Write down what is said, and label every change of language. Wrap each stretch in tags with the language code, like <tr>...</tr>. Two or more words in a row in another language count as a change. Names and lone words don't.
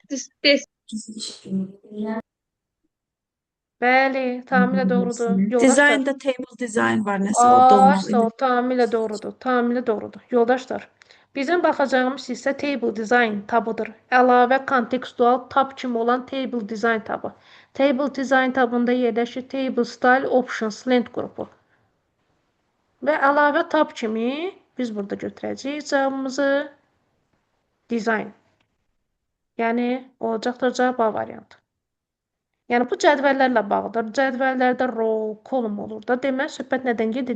<az>Bəli, tamamilə doğrudur. Yoldaşlar. Dizaynda</az> <en>table design</en> <az>var nəsə o domuz Sağ ol, tamamilə doğrudur. Tamamilə doğrudur. Yoldaşlar, bizim baxacağımız isə</az> <en>table design</en> <az>tabıdır. Əlavə kontekstual tab kimi olan</az> <en>table design</en> <az>tabı.</az> <en>Table design</en> <az>tabında yerləşir</az> <en>table style options</en> <az>lent qrupu. Və əlavə tab kimi biz burada götürəcəyik cavabımızı design. Yəni olacaqdır cavab A variantı. Yəni bu cədvəllərlə bağlıdır. Cədvəllərdə row, kolum olur da. Deməli söhbət nədən gedir?</az>